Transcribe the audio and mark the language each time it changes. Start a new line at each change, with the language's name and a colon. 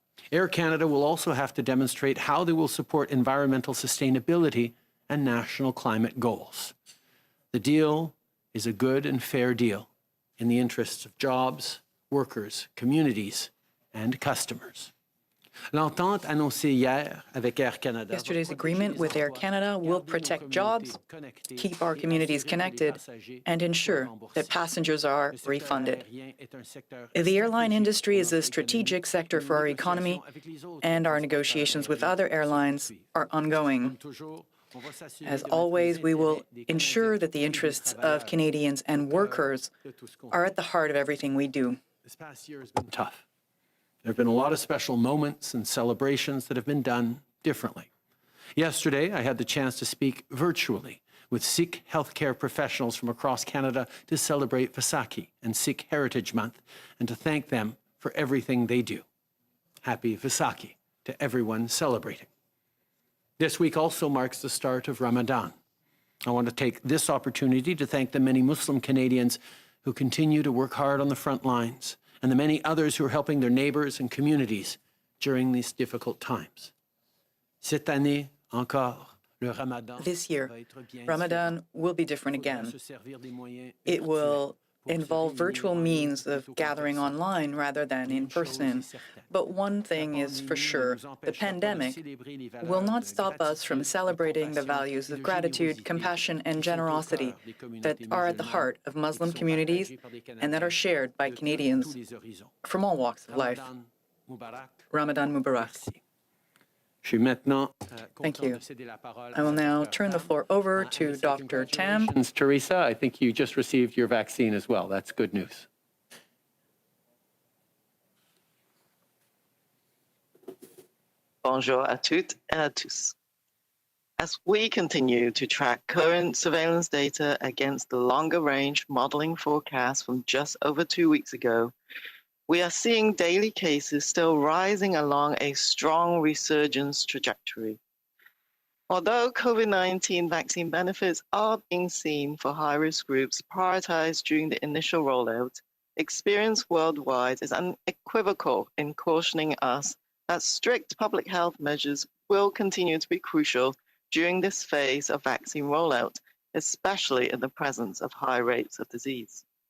English: Air Canada will also have to demonstrate how they will support environmental sustainability and national climate goals. The deal is a good and fair deal in the interests of jobs, workers, communities, and customers.
French: L'entente annoncée hier avec Air Canada.
English: Yesterday's agreement with Air Canada will protect jobs, keep our communities connected, and ensure that passengers are refunded. The airline industry is a strategic sector for our economy, and our negotiations with other airlines are ongoing. As always, we will ensure that the interests of Canadians and workers are at the heart of everything we do. This past year has been tough. There have been a lot of special moments and celebrations that have been done differently. Yesterday, I had the chance to speak virtually with Sikh healthcare professionals from across Canada to celebrate Vaisakhi and Sikh Heritage Month and to thank them for everything they do. Happy Vaisakhi to everyone celebrating. This week also marks the start of Ramadan. I want to take this opportunity to thank the many Muslim Canadians who continue to work hard on the front lines and the many others who are helping their neighbors and communities during these difficult times.
French: Cette année encore, le Ramadan.
English: This year, Ramadan will be different again. It will involve virtual means of gathering online rather than in person. But one thing is for sure, the pandemic will not stop us from celebrating the values of gratitude, compassion, and generosity that are at the heart of Muslim communities and that are shared by Canadians from all walks of life. Ramadan Mubarak. Thank you. I will now turn the floor over to Dr. Tam. Teresa, I think you just received your vaccine as well. That's good news.
French: Bonjour à toutes et à tous.
English: As we continue to track current surveillance data against the longer-range modeling forecast from just over 2 weeks ago, we are seeing daily cases still rising along a strong resurgence trajectory. Although COVID-19 vaccine benefits are being seen for high-risk groups prioritized during the initial rollout, experience worldwide is unequivocal in cautioning us that strict public health measures will continue to be crucial during this phase of vaccine rollout, especially in the presence of high rates of disease.